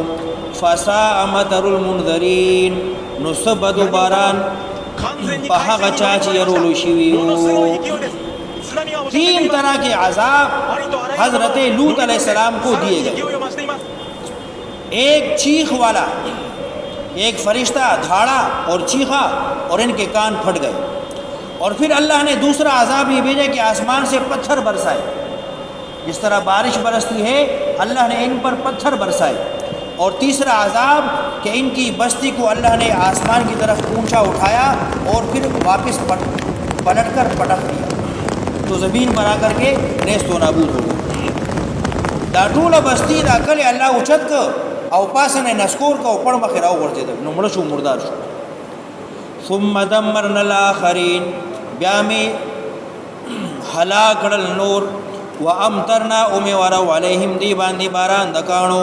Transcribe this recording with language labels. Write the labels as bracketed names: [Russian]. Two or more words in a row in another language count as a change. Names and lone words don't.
[Arabic] فساء مطر المنذرین، [Pashto] نو سبدو باران پا هغه چا چې یرولو شوي وو. [Urdu] 3 طرح کے عذاب حضرت لوط علیہ السلام کو دیے گئے. ایک چیخ والا، ایک فرشتہ دھاڑا اور چیخا اور ان کے کان پھٹ گئے. اور پھر اللہ نے دوسرا عذاب یہ بھیجا کہ آسمان سے پتھر برسائے، جس طرح بارش برستی ہے اللہ نے ان پر پتھر برسائے. اور تیسرا عذاب کہ ان کی بستی کو اللہ نے آسمان کی طرف اونچا اٹھایا اور پھر واپس پلٹ کر پٹک دیا، تو زمین پر آ کر کے نیست و نابود ہو گئی. [Pashto] دا ټوله بستی دا کلی الله اوچت که او پاسه نه نسکور که او پړ مخې راوغورځېدل، نو مړه شو، مردار شو. [Arabic] ثم دمرنا الاخرین، [Pashto] بیا مې هلاک کړل نور. وامطرنا اومې ورو علیهم دی باندې باران د کاڼو.